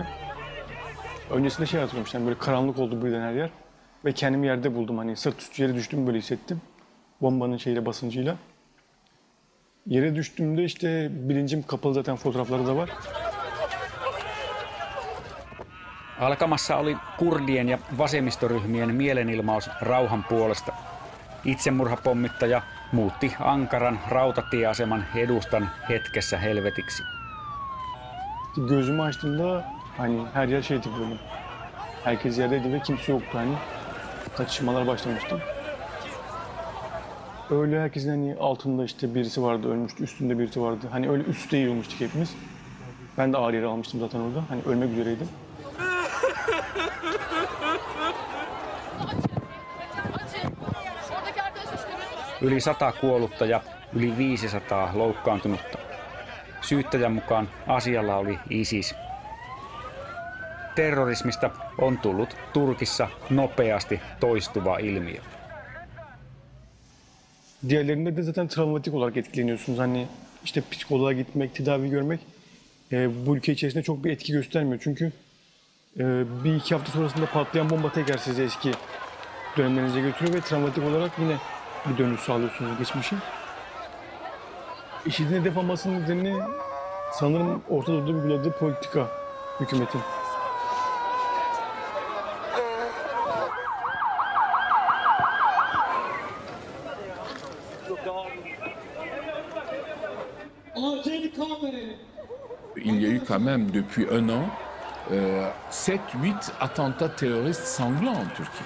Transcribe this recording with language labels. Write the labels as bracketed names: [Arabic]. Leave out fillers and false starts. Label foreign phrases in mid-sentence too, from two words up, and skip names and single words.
[Turkish] Öncesinde şey hatırlamıştım, böyle karanlık oldu birden her yer. Ve kendimi yerde buldum, hani sırt üstü yere düştüm böyle hissettim. Bombanın şeyle, basıncıyla. Yere düştüğümde işte bilincim kapalı, zaten fotoğrafları da var. [Finnish] Alkamassa oli kurdien ja vasemmistoryhmien mielenilmaus rauhan puolesta. Itsemurhapommittaja muutti Ankaran rautatieaseman edustan hetkessä helvetiksi. [Turkish] Gözümü açtığımda hani her yer şeydi böyle. Herkes yerdeydi ve kimse yoktu hani. Kaçışmalar başlamıştı. Öyle herkesin hani altında işte birisi vardı, ölmüştü, üstünde birisi vardı. Hani öyle üst üste yığılmıştık hepimiz. Ben de ağır yere almıştım zaten orada. Hani ölmek üzereydim. [Finnish] Yli 100 kuollutta ja yli 500 loukkaantunutta. Syyttäjän mukaan asialla oli ISIS. Terrorismista on tullut Turkissa nopeasti toistuva ilmiö. [Turkish] Diğerlerinde de zaten travmatik olarak etkileniyorsunuz. Hani işte psikoloğa gitmek, tedavi görmek bu ülke içerisinde çok bir etki göstermiyor. Çünkü bir iki hafta sonrasında patlayan bomba tekrar sizi eski dönemlerinize götürüyor ve travmatik olarak yine bir dönüş sağlıyorsunuz geçmişe. IŞİD'in hedef almasının nedeni sanırım Orta Doğu'da uyguladığı politika hükümetin. [French] Il y a eu quand même depuis un an 7-8 attentats terroristes sanglants en Turquie.